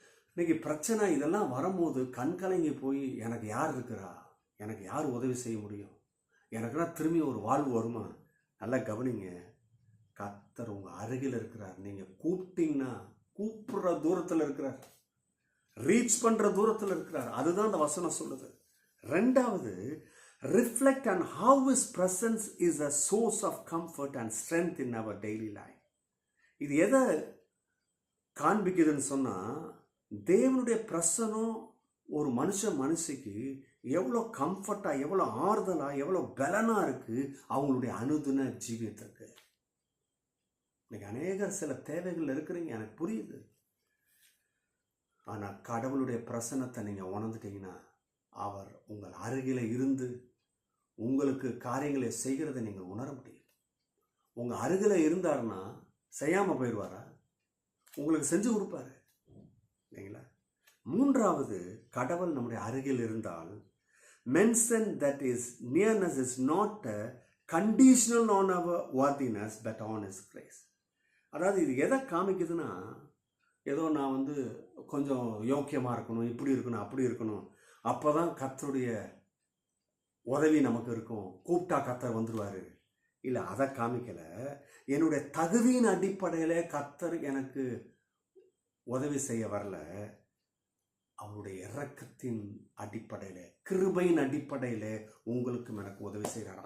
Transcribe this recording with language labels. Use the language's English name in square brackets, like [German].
[Tamil] இன்னைக்கு பிரச்சனை இதெல்லாம் வரும்போது கண்கலங்கி போய் எனக்கு யார் இருக்கிறா, எனக்கு யார் உதவி செய்ய முடியும், எனக்குன்னா திரும்பி ஒரு வாழ்வு வருமா? நல்லா கவனிங்க, கர்த்தர் உங்கள் அருகில் இருக்கிறார். நீங்கள் கூப்பிட்டீங்கன்னா கூப்பிடுற தூரத்தில் இருக்கிறார், ரீச் பண்ணுற தூரத்தில் இருக்கிறார். அதுதான் அந்த வசனம் சொல்லுது. ரெண்டாவது, [English] reflect on how his presence is a source of comfort and strength in our daily life. [Tamil] இது எதை காண்பிக்குதுன்னு சொன்னால், தேவனுடைய பிரசனம் ஒரு மனுஷிக்கு எவ்வளோ கம்ஃபர்ட்டாக, எவ்வளோ ஆறுதலாக, எவ்வளோ பலனாக இருக்குது அவங்களுடைய அனுதின ஜீவியத்திற்கு. இன்னைக்கு அநேகர் சில தேவைகள் இருக்கிறீங்க, எனக்கு புரியுது. ஆனால் கடவுளுடைய பிரசனத்தை நீங்கள் உணர்ந்துட்டீங்கன்னா அவர் உங்கள் அருகில் இருந்து உங்களுக்கு காரியங்களை செய்கிறத நீங்கள் உணர முடியும். உங்கள் அருகில் இருந்தார்னா செய்யாமல் போயிடுவாரா? உங்களுக்கு செஞ்சு கொடுப்பாரு இல்லைங்களா? மூன்றாவது, கடவுள் நம்முடைய அருகில் இருந்தால், [English] mention that his nearness is not conditional on our worthiness but on his grace. [Tamil] அதாவது இது எதை காமிக்குதுன்னா, ஏதோ நான் கொஞ்சம் யோக்கியமாக இருக்கணும், இப்படி இருக்கணும், அப்படி இருக்கணும், அப்போ தான் கர்த்தருடைய உதவி நமக்கு இருக்கும், கூப்பிட்டா கர்த்தர் வந்துடுவார். இல்லை, அதை காமிக்கலை. என்னுடைய தகுதியின் அடிப்படையில் கர்த்தர் எனக்கு உதவி செய்ய வரல, அவருடைய இரக்கத்தின் அடிப்படையில், கிருபையின் அடிப்படையில் உங்களுக்கும் எனக்கு உதவி செய்கிறார்.